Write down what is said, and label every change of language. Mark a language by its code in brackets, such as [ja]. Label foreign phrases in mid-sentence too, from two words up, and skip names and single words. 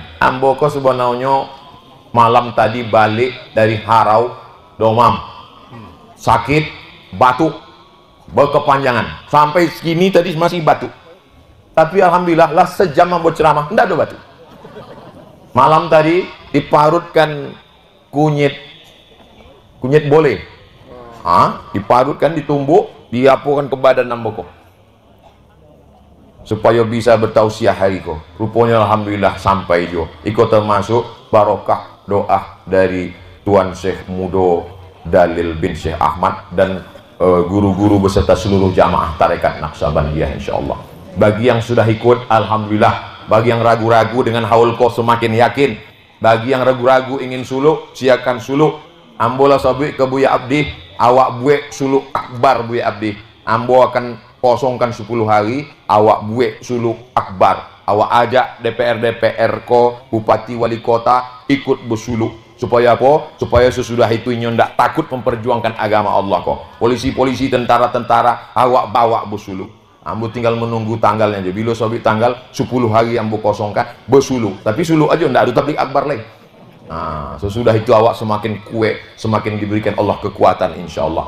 [min] Ambo kok sebenarnya malam tadi balik dari Harau, domam, sakit, batuk, berkepanjangan. Sampai segini tadi masih batuk. Tapi alhamdulillah lah sejam ambo ceramah, nggak ada batuk. Malam tadi diparutkan kunyit boleh. Diparutkan, ditumbuk, diapukan ke badan ambo kok. Supaya bisa bertausiah hari ko. Rupanya alhamdulillah sampai jo. Iko termasuk barokah doa dari Tuan Syekh Mudo Dalil bin Syekh Ahmad dan guru-guru beserta seluruh jamaah tarekat Naqsabandiyah insyaallah. Bagi yang sudah ikut alhamdulillah. Bagi yang ragu-ragu dengan haul ko semakin yakin. Bagi yang ragu-ragu ingin suluk, siakan suluk. Ambola sabik ke Buya Abdi, awak buek suluk akbar Buya Abdi. Ambo akan kosongkan 10 hari, awak buek suluk akbar. Awak ajak DPR ko, bupati wali kota ikut bersuluk. Supaya apa? Supaya sesudah itu inyo ndak takut memperjuangkan agama Allah kok. Polisi-polisi, tentara-tentara awak bawa bersuluk. Ambo tinggal menunggu tanggalnya aja. Bila sabit tanggal 10 hari ambo kosongkan bersuluk. Tapi suluk aja ndak ada tablik akbar lagi. Sesudah itu awak semakin kuat, semakin diberikan Allah kekuatan insyaallah.